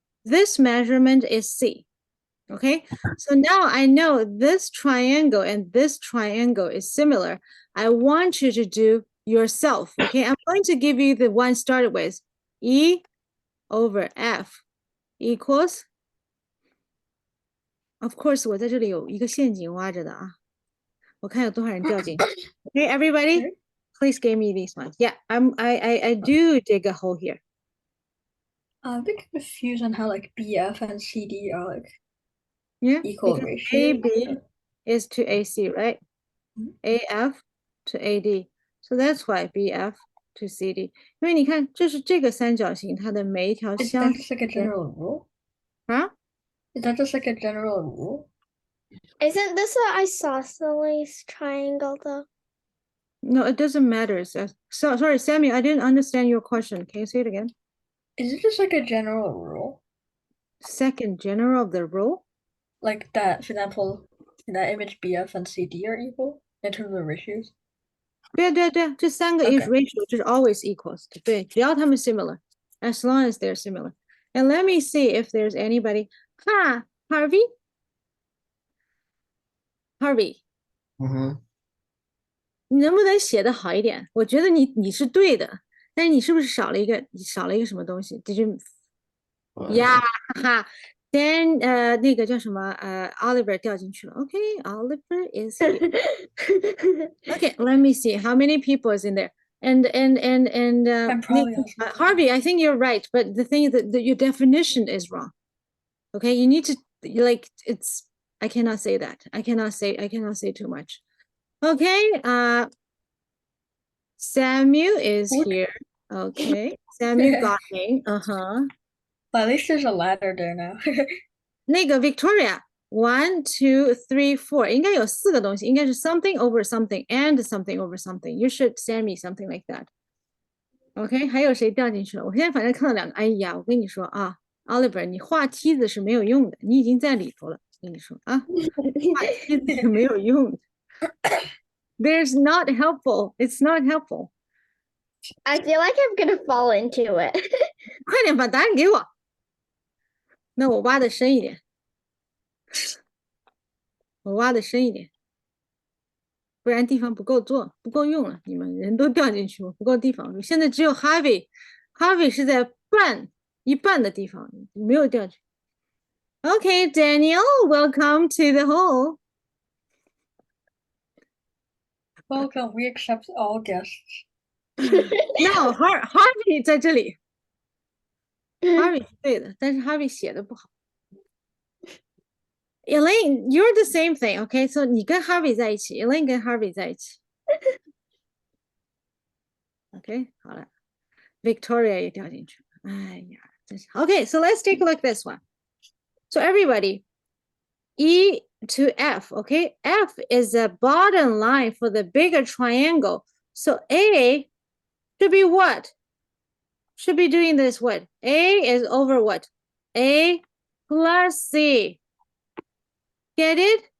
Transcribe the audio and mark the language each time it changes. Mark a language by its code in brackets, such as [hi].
[en] This measurement is C. Okay. So now I know this triangle and this triangle is similar. I want you to do yourself. Okay. I'm going to give you the one started with E over F equals. Of course, [zh] 我在这里有一个陷阱挖着的啊。我看有多少人掉进去。 [en] Okay, everybody, please give me these ones. Yeah, I do dig a hole here. I'm a bit confused on how like BF and CD are like Yeah, equal because ratio. AB is to AC, right? Mhm. AF to AD. So that's why BF to CD. [zh] 因为你看，这是这个三角形，它的每一条 [en] Is [zh] 相 [en] that just like a general rule? [zh] 啊， [en] Is that just like a general rule? Isn't this an isosceles triangle though? No, it doesn't matter. So sorry, Sammy, I didn't understand your question. Can you say it again? Is it just like a general rule? Second general of the rule? Like that, for example, in that image BF and CD are equal in terms of ratios? [zh] 对，这三个 if [en] Okay. ratio 就是 always equals [zh] 对，只要它们 [en] similar, as long as they're similar. And let me see if there's anybody. Harvey? Harvey, Mhm. [zh] 你能不能写的好一点？我觉得你是对的，但是你是不是少了一个什么东西？ [en] Did you [zh] 呀，哈哈。 Then 那个叫什么Oliver 掉进去了。 [en] OK，Oliver is here. Okay, let me see how many people is in there. And I'm probably Harvey, I think you're right, but the thing is that your definition is wrong. Okay, you need to like it's. I cannot say that. I cannot say too much. Okay, Samuel is What? here. Okay, Samuel got me. But at least there's a ladder there now. [zh] 那个 Victoria, 1, 2, 3, 4，应该有4个东西，应该是 [en] something over something and something over something. You should send me something like that. [zh] OK，还有谁掉进去了？我现在反正看到2个。哎呀，我跟你说啊，Oliver，你画梯子是没有用的，你已经在里头了。我跟你说啊，画梯子是没有用的。 [en] There's not helpful. It's not helpful. I feel like I'm gonna fall into it. [zh] 快点把答案给我。那我挖的深一点，我挖的深一点，不然地方不够做，不够用了。你们人都掉进去，我不够地方。现在只有 Harvey 是在一半的地方，没有掉进去。 [en] Okay, Daniel, welcome to the hole. Welcome, we accept all guests. [zh] No, Harvey 在这里，Harvey 是对的，但是 Harvey 写的不好。 [en] Elaine, you're the same thing, okay? [zh] So 你跟 Harvey 在一起 ，Elaine 跟 Harvey 在一起。 OK，好了，Victoria 也掉进去了。哎呀，真是。 [en] Okay, so let's take a look at this one. So everybody, E to F, okay? F is the bottom line for the bigger triangle. So A should be what? Should be doing this what? A is over what? A plus C. Get it?